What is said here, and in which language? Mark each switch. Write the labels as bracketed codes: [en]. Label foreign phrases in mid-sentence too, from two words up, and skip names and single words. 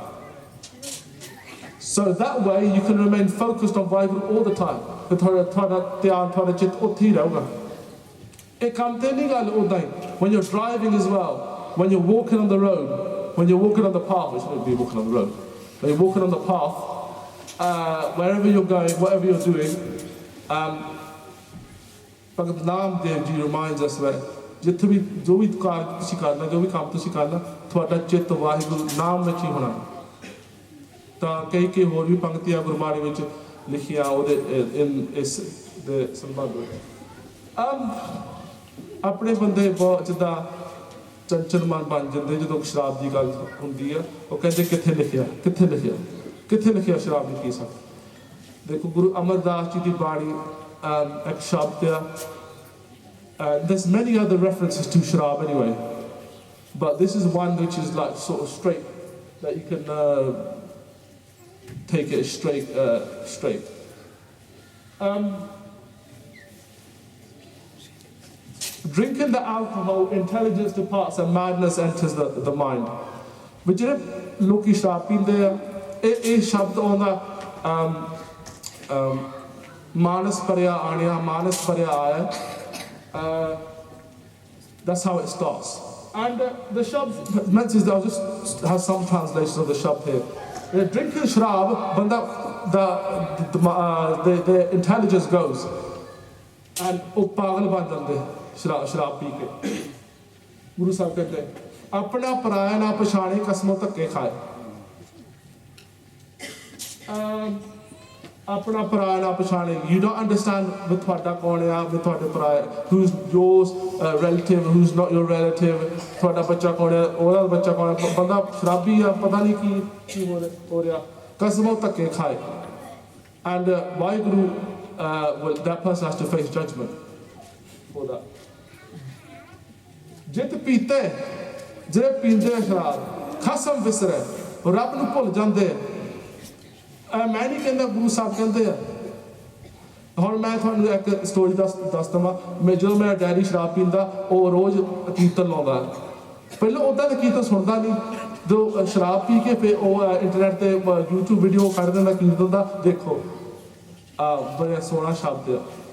[en] So that way you can remain focused on Vaheguru all the time. [pa] ਤੇ ਤੁਹਾਡਾ ਧਿਆਨ ਤੁਹਾਡਾ ਚਿੱਤ ਉੱਥੇ ਹੀ ਰਹੂਗਾ ਇਹ ਕੰਮ ਤੇ ਨਹੀਂ ਗੱਲ ਉਦਾਂ ਹੀ [en] when you're driving as well when you're walking on the road when you're walking on the path which shouldn't be walking on the road when you're walking on the path wherever you're going whatever you're doing Bhagavad Namdev ji reminds us that [pa] ਜਿੱਥੇ ਵੀ ਜੋ ਵੀ ਕਾਰ ਤੁਸੀਂ ਕਰਨਾ ਜੋ ਵੀ ਕੰਮ ਤੁਸੀਂ ਕਰਨਾ ਤੁਹਾਡਾ ਚਿੱਤ ਵਾਹਿਗੁਰੂ ਨਾਮ ਵਿੱਚ ਹੀ ਹੋਣਾ ਤਾਂ ਕਈ ਹੋਰ ਵੀ ਪੰਕਤੀਆਂ ਗੁਰਬਾਣੀ ਵਿੱਚ ਲਿਖੀਆਂ ਉਹਦੇ ਇਸ ਦੇ ਸੰਬੰਧ ਵਿੱਚ ਆਪਣੇ ਬੰਦੇ ਬਹੁਤ ਜਿੱਦਾਂ ਚੰਚਲ ਮਨ ਬਣ ਜਾਂਦੇ ਜਦੋਂ ਸ਼ਰਾਬ ਦੀ ਗੱਲ ਹੁੰਦੀ ਆ ਉਹ ਕਹਿੰਦੇ ਕਿੱਥੇ ਲਿਖਿਆ ਸ਼ਰਾਬ ਨਹੀਂ ਪੀ ਸਕਦਾ ਦੇਖੋ ਗੁਰੂ ਅਮਰਦਾਸ ਜੀ ਦੀ ਬਾਣੀ ਇੱਕ ਸ਼ਬਦ ਆ [en] there's many other references to sharab anyway but this is one which is like sort of straight that you can take it straight drinking the alcohol intelligence departs and madness enters the mind but [pa] ਜਿਹੜੇ ਲੋਕੀ ਸ਼ਰਾਬ ਪੀਂਦੇ ਆ ਇਹ ਸ਼ਬਦ ਆਉਂਦਾ ਮਾਨਸ ਭਰਿਆ ਆਣਿਆ ਮਾਨਸ ਭਰਿਆ ਆਇਆ [en] that's how it starts and the shabd mentions I'll just have some translations of the shabd here drinking [pa] ਸ਼ਰਾਬ ਬੰਦਾ [en] the intelligence goes and [pa] ਓ ਪਾਗਲ ਬਣ ਜਾਂਦੇ ਸ਼ਰਾਬ ਪੀ ਕੇ ਗੁਰੂ ਸਾਹਿਬ ਕਹਿੰਦੇ ਆਪਣਾ ਪਰਾਇਆ ਨਾ ਪਛਾਣੇ ਕਸਮੋਂ ਧੱਕੇ ਖਾਏ ਆਪਣਾ ਪਰਾਇਆ ਨਾ ਪਛਾਣੇ [en] you don't understand with [pa] ਤੁਹਾਡਾ ਕੌਣ ਆ with ਤੁਹਾਡੇ ਪਰਾਇਆ [en] who's yours relative who's not your relative [pa] ਤੁਹਾਡਾ ਬੱਚਾ ਕੌਣ ਆ ਉਹਦਾ ਬੱਚਾ ਕੌਣ ਆ ਬੰਦਾ ਸ਼ਰਾਬੀ ਆ ਪਤਾ ਨਹੀਂ ਕੀ ਹੋ ਰਿਹਾ ਕਸਮੋਂ ਧੱਕੇ ਖਾਏ [en] and ਵਾਹਿਗੁਰੂ that person has to face judgment for that [pa] ਜਿੱਤ ਪੀਤੇ ਜਿਹੜੇ ਪੀਂਦੇ ਸ਼ਰਾਬ ਖਸਮ ਵਿਸਰੇ ਰੱਬ ਨੂੰ ਭੁੱਲ ਜਾਂਦੇ ਮੈਂ ਨਹੀਂ ਕਹਿੰਦਾ ਗੁਰੂ ਸਾਹਿਬ ਕਹਿੰਦੇ ਆ ਹੁਣ ਮੈਂ ਤੁਹਾਨੂੰ ਇੱਕ ਸਟੋਰੀ ਦੱਸ ਦਵਾਂ ਮੈਂ ਜਦੋਂ ਮੇਰਾ ਡੈਡੀ ਸ਼ਰਾਬ ਪੀਂਦਾ ਉਹ ਰੋਜ਼ ਕੀਰਤਨ ਲਾਉਂਦਾ ਪਹਿਲਾਂ ਉੱਦਾਂ ਦਾ ਕੀਰਤਨ ਸੁਣਦਾ ਨਹੀਂ ਜਦੋਂ ਸ਼ਰਾਬ ਪੀ ਕੇ ਫਿਰ ਉਹ ਇੰਟਰਨੈਟ ਤੇ YouTube ਵੀਡੀਓ ਕੱਢ ਦਿੰਦਾ ਕੀਰਤਨ ਦਾ ਦੇਖੋ ਬੜਾ ਸੋਹਣਾ ਸ਼ਬਦ ਆ